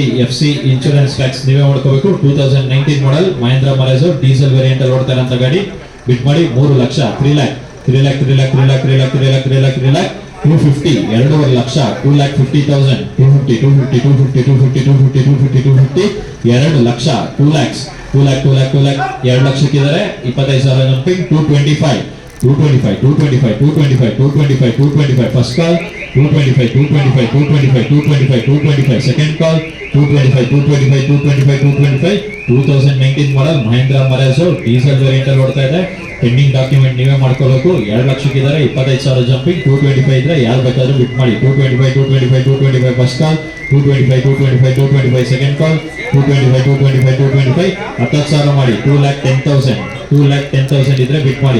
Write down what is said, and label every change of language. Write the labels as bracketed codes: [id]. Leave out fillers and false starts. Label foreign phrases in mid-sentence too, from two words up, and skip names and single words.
[en] FC insurance tax [kn] ನೀವೇ ಮಾಡ್ಕೋಬೇಕು. 2019 ಮಾಡೆಲ್ Mahindra Marazzo [en] diesel variant [kn] ಅಲ್ಲಿ ಓಡ್ತಾರಂತ ಗಾಡಿ. ಬಿಡ್ ಮಾಡಿ 3 ಲಕ್ಷ 3 lakh 3 lakh 3 lakh 3 lakh 3 lakh 3 lakh 3 lakh 3 lakh 250 2.5 ಲಕ್ಷ 2,50,000 250 250 250 250 250 250 2 ಲಕ್ಷ 2 lakhs 2 lakh 2 lakh 2 lakh 2 ಲಕ್ಷಕ್ಕಿದ್ದಾರೆ. 25,000 ಜಂಪಿಂಗ್ 225 225 225 225 225 225 [en] first call [kn] 225, 225, 225, 225, 225. [en] Second call, 225, 225, 225, 225. [kn] 2019 model Mahindra Marazzo [en] diesel variant [kn] ಅಲ್ಲಿ ಓಡ್ತಾ ಇದೆ. [en] pending document [kn] ನೀವೇ ಮಾಡ್ಕೋಬೇಕು. 2 ಲಕ್ಷಕ್ಕಿದ್ದಾರೆ, 25,000 ಜಂಪಿಂಗ್. 225 ಇದ್ರೆ ಯಾರು ಬೇಕಾದ್ರೂ ಬಿಟ್ ಮಾಡಿ. 225, 225, 225 [en] first call, [kn] 225, 225, 225 [en] second call, [kn] 225, 225, 225. 10,000 ಮಾಡಿ. 2,10,000, 2,10,000 ಇದ್ರೆ ಬಿಟ್ ಮಾಡಿ.